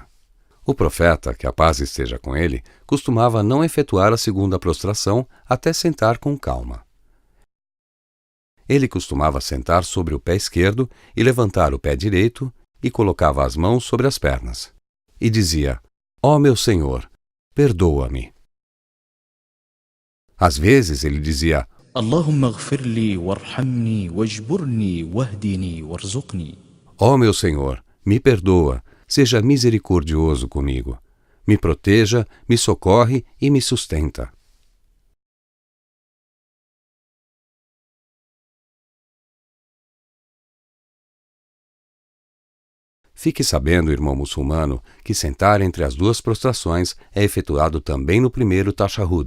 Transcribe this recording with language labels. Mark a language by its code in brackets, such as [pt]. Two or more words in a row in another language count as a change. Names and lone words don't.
[pt] O profeta, que a paz esteja com ele, costumava não efetuar a segunda prostração até sentar com calma. Ele costumava sentar sobre o pé esquerdo e levantar o pé direito e colocava as mãos sobre as pernas. E dizia: Ó meu Senhor, perdoa-me. Às vezes ele dizia: [ar] اللهم اغفر لي وارحمني واجبرني واهدني وارزقني. [pt] Ó meu Senhor, me perdoa, seja misericordioso comigo. Me proteja, me socorre e me sustenta. Fique sabendo, irmão muçulmano, que sentar entre as duas prostrações é efetuado também no primeiro tashahhud.